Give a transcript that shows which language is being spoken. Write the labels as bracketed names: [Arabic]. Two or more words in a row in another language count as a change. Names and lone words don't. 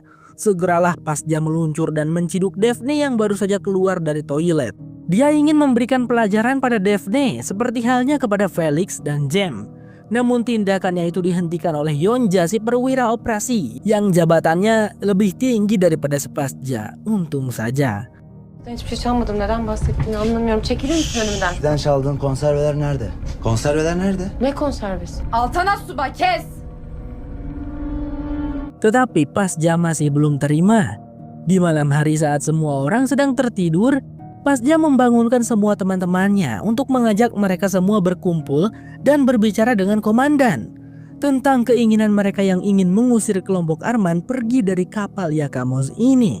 [Indonesian] Segeralah Pasja meluncur dan menciduk Daphne yang baru saja keluar dari toilet. Dia ingin memberikan pelajaran pada Daphne seperti halnya kepada Felix dan Jem. Namun tindakannya itu dihentikan oleh Yonja si perwira operasi yang jabatannya lebih tinggi daripada si Pasja. Untung saja. [Turkish] Ben hiçbir şey çalmadım. Neden bahsettiğini anlamıyorum. Çekilir misin önümden? Sizden çaldığın konserveler nerede? Konserveler nerede? Ne konservesi? Altan Assubay kes! [Indonesian] Tetapi Pasja masih belum terima. Di malam hari saat semua orang sedang tertidur, Pasja membangunkan semua teman-temannya untuk mengajak mereka semua berkumpul dan berbicara dengan komandan tentang keinginan mereka yang ingin mengusir kelompok Arman pergi dari kapal Yakamos ini.